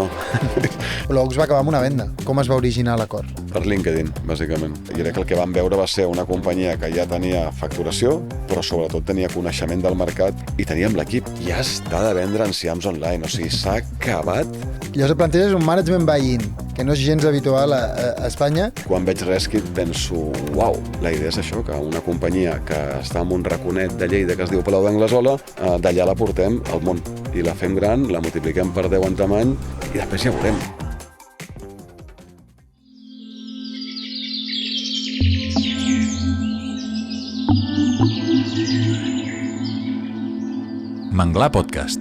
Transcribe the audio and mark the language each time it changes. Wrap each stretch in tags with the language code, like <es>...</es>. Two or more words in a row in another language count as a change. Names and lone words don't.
<ca>Colabox va acabar amb una venda. Com es va originar l'acord? Per LinkedIn, bàsicament. I crec que el que vam veure va ser una companyia que ja tenia facturació, però sobretot tenia coneixement del mercat i teníem l'equip. Ja està de vendre enciams online, o sigui, s'ha acabat. Llavors et planteges un</ca> <en>management buy-in,</en> <ca>que no és gens habitual a Espanya. Quan veig Reskit penso, uau, la idea és això, que una companyia que està en un raconet de Lleida que es diu Palau d'Anglesola, d'allà la portem al món i la fem gran, la multipliquem per 10 en tamany i després ja veurem. Manglar Podcast.</ca>